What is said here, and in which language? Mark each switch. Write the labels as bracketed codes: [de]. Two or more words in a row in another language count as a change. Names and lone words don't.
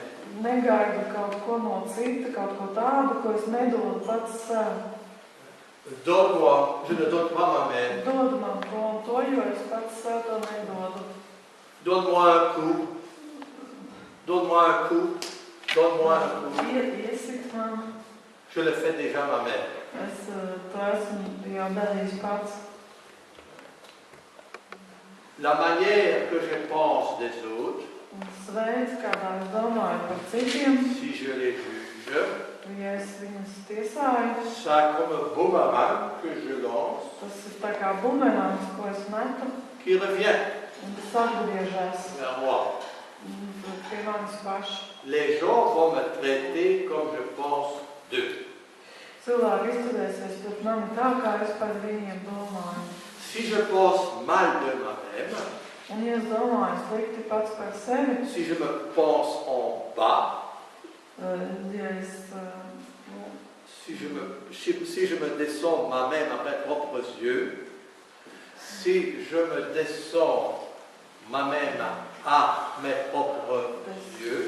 [lv] Negaidu kaut ko no cita, kaut ko tādu, ko es nedodu pats sev. [fr] Donne-moi, je ne donne pas moi-même. [lv] Dod man ko un to, jo es pats sev to nedodu. [fr] Donne-moi un coup. Donne-moi un coup. Donne-moi un coup. [lv] Iesit man. [fr] Je le fais déjà moi-même. [lv] Es to esmu jau darījis pats. [fr] La manière que je pense des autres, [lv] Sveids, kādā es domāju par citiem, [fr] si je les juge, [lv] ja es viņus tiesāju, [fr] ça comme un boomerang que je lance, [lv] tas ir tā kā bumerāns, ko es metu, [fr] qui revient [lv] un tas atgriežas [fr] vers moi. [lv] pie manis paši. [fr] Les gens vont me traiter comme je pense d'eux. [lv] Cilvēki izturēsies pret mani tā, kā es par viņiem domāju. [fr] Si je pense mal de moi-même, [lv] Un ja es domāju slikti pats par sevi, [fr] si je me pense en bas, [lv] ja es [fr] si je me descends moi-même à mes propres yeux, si je me descends moi-même à mes propres yeux,